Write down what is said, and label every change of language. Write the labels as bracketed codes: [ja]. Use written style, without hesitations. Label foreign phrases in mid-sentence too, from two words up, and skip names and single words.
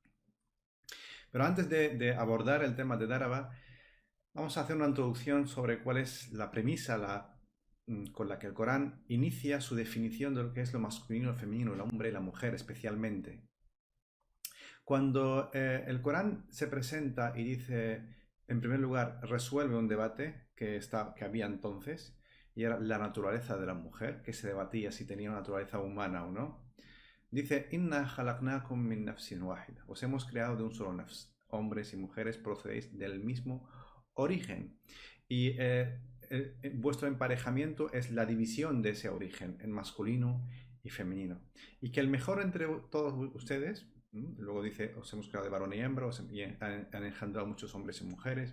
[es] Pero antes de abordar el tema de Daraba, vamos a hacer una introducción sobre cuál es la premisa, con la que el Corán inicia su definición de lo que es lo masculino, lo femenino, el hombre y la mujer especialmente. Cuando el Corán se presenta y dice, en primer lugar, resuelve un debate que había entonces, y era la naturaleza de la mujer, que se debatía si tenía una naturaleza humana o no. Dice, [ar] إنا خلقناكم من نفس واحدة. [es] Os hemos creado de un solo nafs. Hombres y mujeres procedéis del mismo origen. Y vuestro emparejamiento es la división de ese origen en masculino y femenino. Y que el mejor entre todos ustedes, luego dice, os hemos creado de varón y hembra, y han engendrado muchos hombres y mujeres.